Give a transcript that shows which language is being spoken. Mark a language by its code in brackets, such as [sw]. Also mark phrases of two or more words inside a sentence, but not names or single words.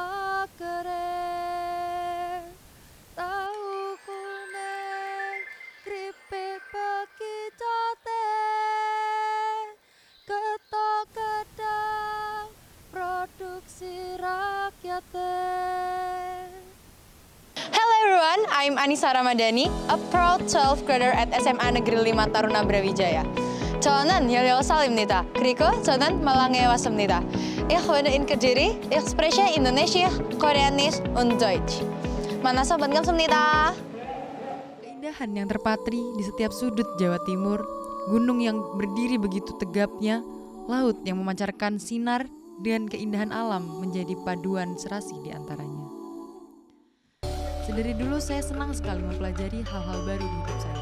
[jv] pagere tahu kuning kripik bekicote ketok gedang produksi rakyate. [en] Hello everyone, I'm Anissa Ramadhani, a proud 12th grader at SMA Negeri 5 Taruna Brawijaya. [ko] 저는 16살입니다. 그리고 저는 말랑에 왔습니다. [de] Ich wohne in Kediri, ich spreche Indonesisch, Koreanisch und Deutsch. [ko] 만나서 반갑습니다. [id] Keindahan yang terpatri di setiap sudut Jawa Timur, gunung yang berdiri begitu tegapnya, laut yang memancarkan sinar, dan keindahan alam menjadi paduan serasi di antaranya. Sedari dulu saya senang sekali mempelajari hal-hal baru di hidup saya.